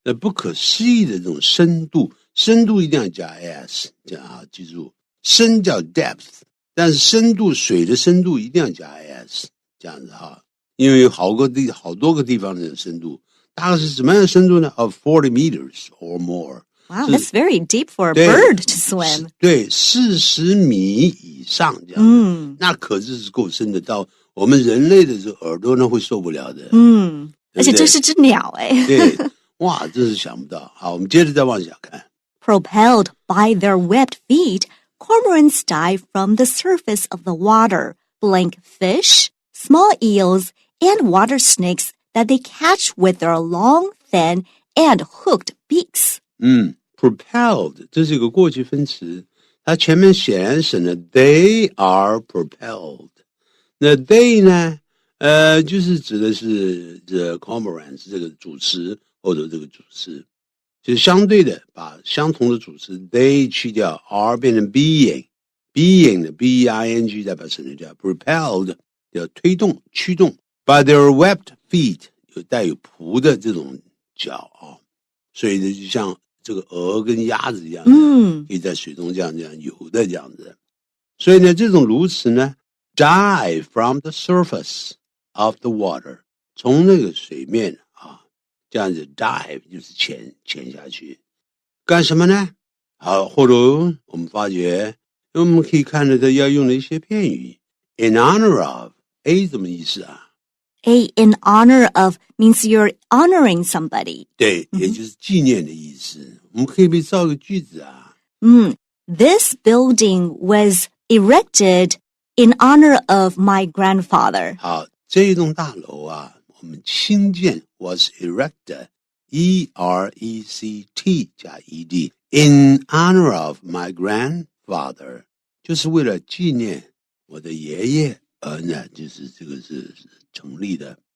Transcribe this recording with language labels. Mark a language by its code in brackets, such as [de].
[zh] 不可思议的这种深度一定要加 s 这样记住深叫 depth 但是水的深度一定要加 s 这样子因为有好多个地方的深度大概是什么样的深度呢 [en] of 40 meters or more. Wow, that's very deep for a bird to swim. [zh] 对40米以上这样那可是够深的到我们人类的这耳朵呢会受不了的而且这是只鸟对哇真是想不到好我们接着再往下看 [en] Propelled by their webbed feet, cormorants dive from the surface of the water, blank fish, small eels, and water snakes that they catch with their long, thin, and hooked beaks. [zh] Propelled 这是一个过去分词它前面显然省了 [en] they are propelled [zh] 那 they 呢就是指的是 the cormorants 这个主词或者这个主词就是相对的把相同的主词 they 去掉 are 变成 being 的 B-E-I-N-G 再把它省略掉 propelled 要推动驱动 [en] by their webbed feet [zh] 有带有蹼的这种脚啊，所以呢就像这个鹅跟鸭子一样，可以在水中这样游的这样子。所以呢这种鸬鹚呢 [en] dive from the surface of the water， [zh] 从那个水面啊这样子 dive 就是潜下去干什么呢？好，或者我们发觉我们可以看得到要用的一些片语 in honor of A 什么意思啊？ [en] A in honor of means you're honoring somebody. [zh] 对，也就是纪念的意思。我们可以造个句子啊。 [en] This building was erected in honor of my grandfather. [zh] 好，这一栋大楼啊，我们兴建 was erected E-R-E-C-T 加 E-D [en] in honor of my grandfather， [zh] 就是为了纪念我的爷爷而呢，就是这个是成立的。